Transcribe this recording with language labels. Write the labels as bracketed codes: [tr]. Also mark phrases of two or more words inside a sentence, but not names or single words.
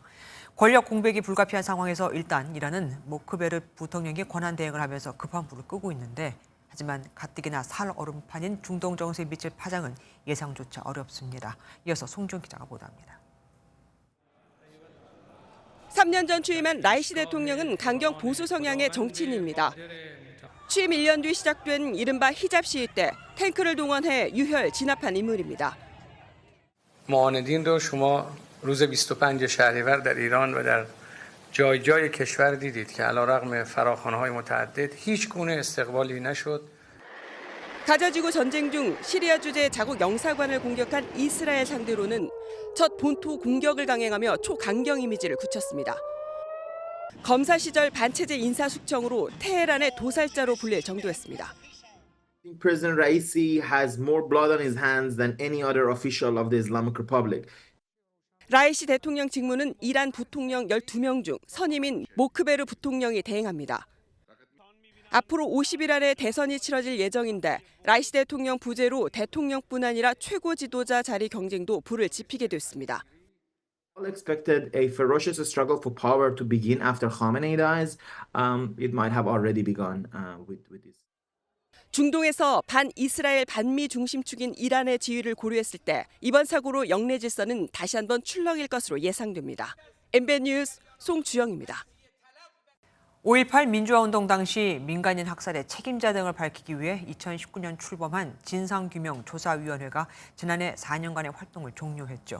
[ko] 권력 공백이 불가피한 상황에서 일단 이란은 모크베르 부통령이 권한 대행을 하면서 급한 불을 끄고 있는데 하지만 가뜩이나 살 얼음판인 중동 정세에 미칠 파장은 예상조차 어렵습니다. 이어서 송준 기자가 보도합니다. 3년 전 취임한 라이시 대통령은 강경 보수 성향의 정치인입니다. 취임 1년 뒤 시작된 이른바 히잡 시위 때 탱크를 동원해 유혈 진압한 인물입니다. [fa] معاندین رو شما روز 25 شهریور در ایران و در جای جای کشور دیدید که علیرغم فراخوان‌های متعدد هیچ گونه استقبالی نشد. [ko] 가자지구 전쟁 중 시리아 주재 자국 영사관을 공격한 이스라엘 상대로는 첫 본토 공격을 강행하며 초강경 이미지를 굳혔습니다. 검사 시절 반체제 인사숙청으로 테헤란의 도살자로 불릴 정도였습니다. [en] President Raisi has more blood on his hands than any other official of the Islamic Republic. [ko] 라이시 대통령 직무는 이란 부통령 12명 중 선임인 모크베르 부통령이 대행합니다. 앞으로 50일 안에 대선이 치러질 예정인데 라이시 대통령 부재로 대통령뿐 아니라 최고 지도자 자리 경쟁도 불을 지피게 됐습니다. [en] All expected a ferocious struggle for power to begin after Khamenei dies. It might have already begun with this. [ko] 중동에서 반이스라엘 반미 중심축인 이란의 지위를 고려했을 때 이번 사고로 영내 질서는 다시 한번 출렁일 것으로 예상됩니다. MBN 뉴스 송주영입니다. 5.18 민주화운동 당시 민간인 학살의 책임자 등을 밝히기 위해 2019년 출범한 진상규명조사위원회가 지난해 4년간의 활동을 종료했죠.